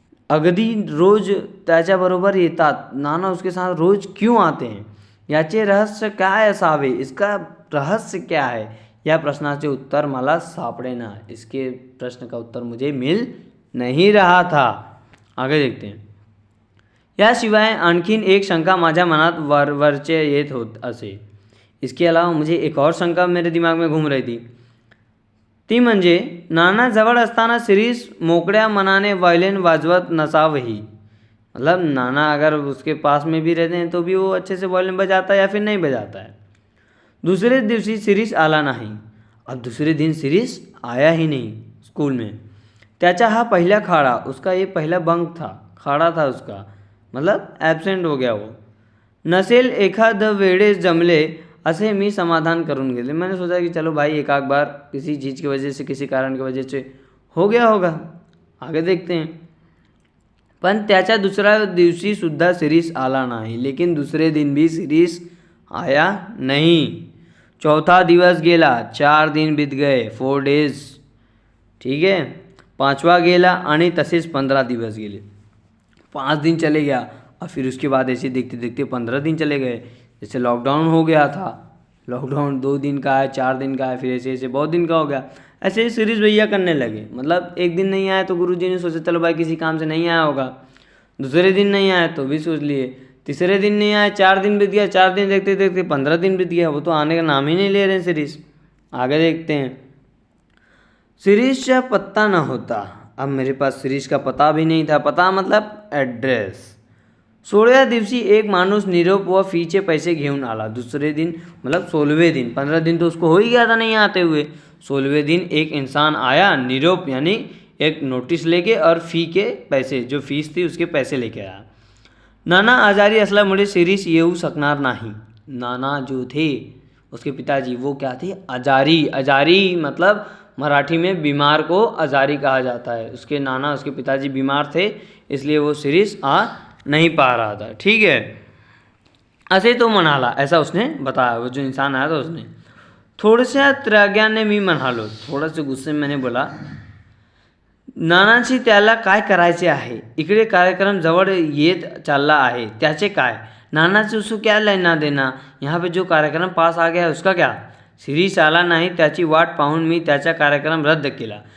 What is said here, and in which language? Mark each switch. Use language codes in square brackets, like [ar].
[mr] अगदी रोज त्याच्याबरोबर येतात, [hi] नाना उसके साथ रोज क्यों आते हैं, [mr] याचे रहस्य काय असावे, [hi] इसका रहस्य क्या है, [mr] या प्रश्नाचे उत्तर मला सापडेना, [hi] इसके प्रश्न का उत्तर मुझे मिल नहीं रहा था। आगे देखते हैं, [mr] याशिवाय आणखीन एक शंका माझ्या मनात वरवरचे येत होत असे। [hi] इसके अलावा मुझे एक और शंका मेरे दिमाग में घूम रही थी, [mr] ती म्हणजे नाना जवळ असताना शिरीष मोकळ्या मनाने वायलिन वाजवत नसावही, [hi] मतलब नाना अगर उसके पास में भी रहते हैं तो भी वो अच्छे से वायलिन बजाता है या फिर नहीं बजाता है। [mr] दूसरे दिवशी शिरीष आला नहीं। [hi] अब दूसरे दिन शिरीष आया ही नहीं स्कूल में। [mr] त्याचा हा पहिला खाड़ा, [hi] उसका ये पहला बंक था, खाड़ा था उसका, मतलब एब्सेंट हो गया वो। [mr] नसेल एखाद वेळेस जमले असे मी समाधान करून गेले। [hi] मैंने सोचा कि चलो भाई एक आध बार किसी चीज़ की वजह से, किसी कारण की वजह से हो गया होगा। आगे देखते हैं, [mr] पण त्याच्या दुसऱ्या दिवशी सुद्धा शिरीष आला नहीं, [hi] लेकिन दूसरे दिन भी शिरीष आया नहीं। [mr] चौथा दिवस गेला, [hi] 4 दिन बीत गए, 4 डेज, ठीक है। [mr] 5वां गेला आणि तसेच 15 दिवस गेले, [hi] 5 दिन चले गया, और फिर उसके बाद ऐसे देखते देखते 15 दिन चले गए। जैसे लॉकडाउन हो गया था, लॉकडाउन 2 दिन का है, 4 दिन का है, फिर ऐसे ऐसे बहुत दिन का हो गया। ऐसे ही शिरीष भैया करने लगे, मतलब एक दिन नहीं आया तो गुरुजी ने सोचा चलो भाई किसी काम से नहीं आया होगा, दूसरे दिन नहीं आया तो भी सोच लिए, तीसरे दिन नहीं आया, 4 दिन बीत गया, 4 दिन देखते देखते 15 दिन बीत गया, वो तो आने का नाम ही नहीं ले रहे शिरीष। आगे देखते हैं, शिरीष का पत्ता न होता। अब मेरे पास शिरीष का पता भी नहीं था, पता मतलब एड्रेस। [mr] 16व्या दिवशी एक माणूस निरोप व फीचे पैसे घेऊन आला। [hi] दूसरे दिन मतलब 16वें दिन, 15 दिन तो उसको हो ही गया था नहीं आते हुए। 16वें दिन एक इंसान आया, निरोप यानी एक नोटिस लेके और फी के पैसे, जो फीस थी उसके पैसे लेके आया। [mr] नाना आजारी असल्यामुळे शिरीष येऊ शकणार नाही। [hi] नाना जो थे उसके पिताजी वो क्या थे, आजारी। आजारी मतलब मराठी में बीमार को आजारी कहा जाता है। उसके नाना, उसके पिताजी बीमार थे, इसलिए वो शिरीष आ नहीं पा रहा था। ठीक है, [mr] असे तो म्हणाला, [hi] ऐसा उसने बताया, वो जो इंसान आया था उसने। [mr] थोड्याशा त्राग्याने मी म्हणालो, [hi] थोड़ा से गुस्से में मैंने बोला, [mr] नानाची त्याला काय करायचे आहे, इकडे कार्यक्रम जवळ येत चालला आहे, त्याचे काय, [hi] नानाची उसको क्या लेना देना, यहाँ पे जो कार्यक्रम पास आ गया है उसका क्या। [mr] शिरीष आला नाही, त्याची वाट पाहून मी त्याचा कार्यक्रम रद्द केला।